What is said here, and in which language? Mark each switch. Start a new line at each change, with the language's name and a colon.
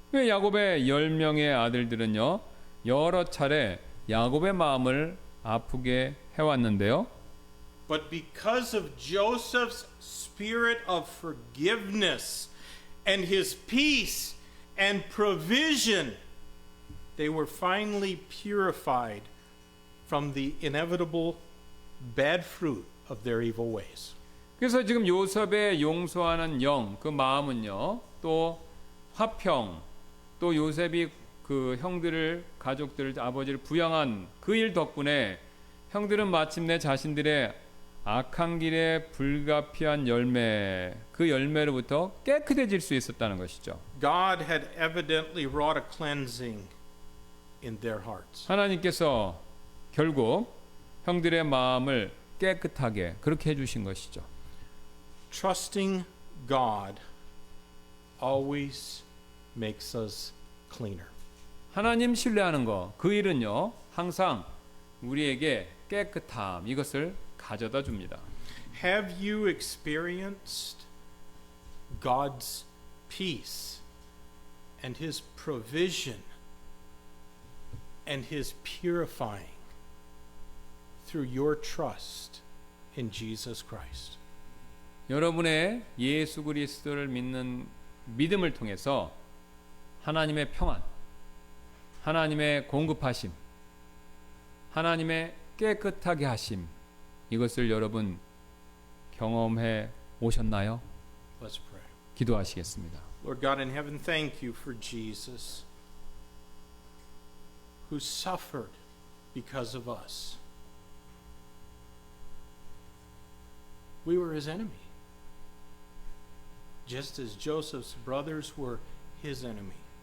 Korean: 야곱의 10명의 아들들은요, 여러 차례 야곱의 마음을 아프게 해왔는데요.
English: But because of Joseph's spirit of forgiveness and his peace and provision, they were finally purified from the inevitable bad fruit of their evil ways.
Korean: 그래서 지금 요셉의 용서하는 영, 그 마음은요, 또 화평, 또 요셉이 그 형들을, 가족들을, 아버지를 부양한 그 일 덕분에 형들은 마침내 자신들의 악한 길에 불가피한 열매, 그 열매로부터 깨끗해질 수 있었다는 것이죠.
English: God had evidently wrought a cleansing in their hearts.
Korean: 하나님께서 결국 형들의 마음을 깨끗하게 그렇게 해주신 것이죠.
English: Trusting God always makes us cleaner.
Korean: 하나님 신뢰하는 거, 그 일은요, 항상 우리에게 깨끗함, 이것을 가져다 줍니다.
English: Have you experienced God's peace and His provision and His purifying through your trust in Jesus Christ?
Korean: 여러분의 예수 그리스도를 믿는 믿음을 통해서 하나님의 평안, 하나님의 공급하심, 하나님의 깨끗하게 하심, 이것을 여러분 경험해 오셨나요?
English: Let's pray.
Korean: 기도하시겠습니다.
English: Lord God in heaven, thank you for Jesus, who suffered because of us. We were his enemy, just as Joseph's brothers were his enemy.